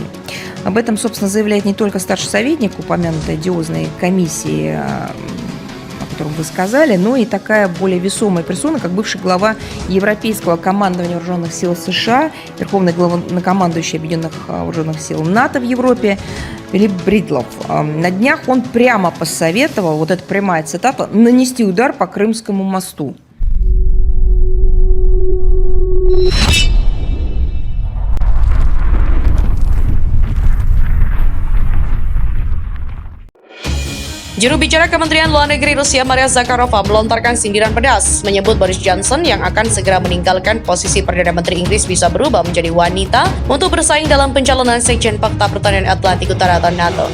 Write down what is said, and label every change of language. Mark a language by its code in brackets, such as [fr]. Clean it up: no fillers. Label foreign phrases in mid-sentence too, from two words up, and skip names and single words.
[ru] Об этом, собственно, заявляет не только старший советник упомянутой одиозной комиссии, о котором вы сказали, но и такая более весомая персона, как бывший глава Европейского командования вооруженных сил США, верховный главнокомандующий Объединенных вооруженных сил НАТО в Европе Филипп Бридлов. На днях он прямо посоветовал, вот это прямая цитата, нанести удар по Крымскому мосту. [id] Juru bicara Kementerian Luar Negeri Rusia Maria Zakharova melontarkan sindiran pedas, menyebut Boris Johnson yang akan segera meninggalkan posisi Perdana Menteri Inggris bisa berubah menjadi wanita untuk bersaing dalam pencalonan Sekjen Pakta Pertahanan Atlantik Utara atau NATO.